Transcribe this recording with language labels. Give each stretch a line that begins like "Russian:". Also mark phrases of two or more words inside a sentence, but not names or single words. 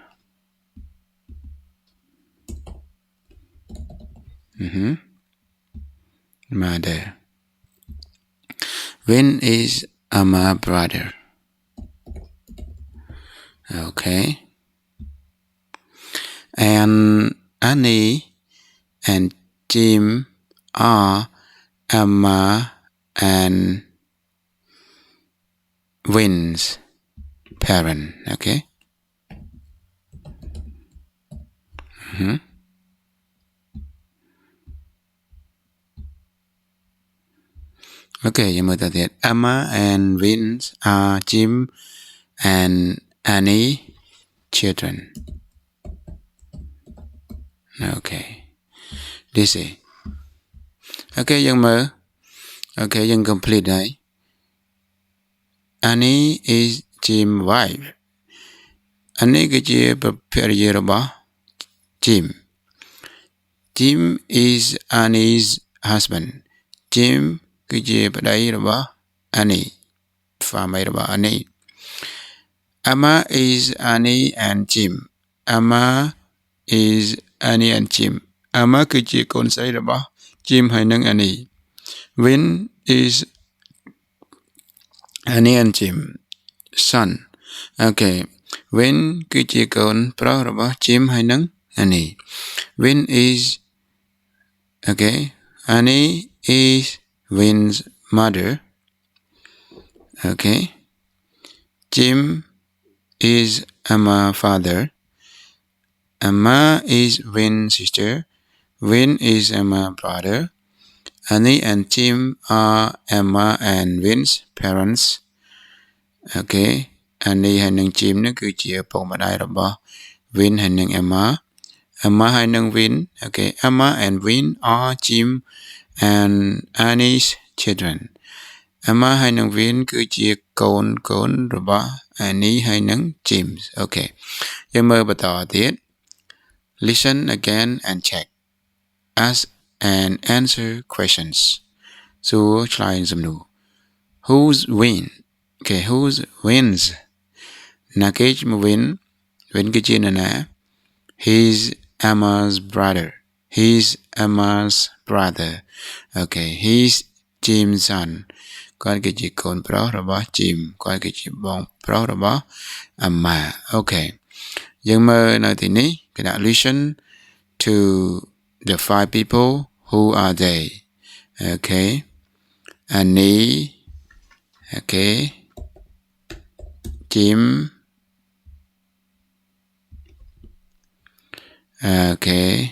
English: mother Vin is Emma brother okay and Annie and Jim are Emma and Vin's parent okay okay
Khmer: យើងមើលតទៀត
English: Emma and Vince are Jim and Annie children okay this is okay
Khmer: យើងមើល
English: okay យើង complete ហើយ Annie is Jim wife
Khmer: Annie គឺជាភរិយារបស់ Jim
English: Jim is Annie's husband
Khmer: Jim គឺជាប្តីរបស់ Annie ស្វាមីរបស់ Annie
English: Emma is Annie and Jim Emma is Annie and Jim
Khmer: Emma គឺជាកូនស្រីរបស់ Jim ហើយនិង Annie
English: Vin is Annie and Jim son okay
Khmer: Vin គឺជាកូនប្រុសរបស់ Jim ហើយនិង Annie
English: Vin is okay Annie is Vin's mother okay Jim is Emma's father Emma is Vin's sister Vin is Emma's brother Annie and Jim are Emma and Vin's parents okay
Khmer: Annie ហើយនិង Jim នេះ គឺជាឪពុកម្ដាយរបស់ Vin ហើយនិង Emma ហើយនិង Vin
English: okay Emma and Vin are Jim and Annie's children
Khmer: Emma ហើយនិង Vin គឺជាកូនរបស់ Annie ហើយនិង Jim
English: okay
Khmer: យើងមើលបន្តទៀត
English: listen again and check ask and answer questions
Khmer: សួរឆ្លើយសំណួរ
English: who's Vin okay who's wins
Khmer: ណាគេឈ្មោះ Vin គឺជានរណា
English: he's Emma's brother okay he's Jim's son
Khmer: គាត់គឺជាកូនប្រុសរបស់ Jim គាត់គឺជាបងប្រុសរបស់ Emma
English: okay
Khmer: យើងមើលនៅទីនេះគេដាក់
English: listen to the five people who are they okay Annie okay Jim Okay.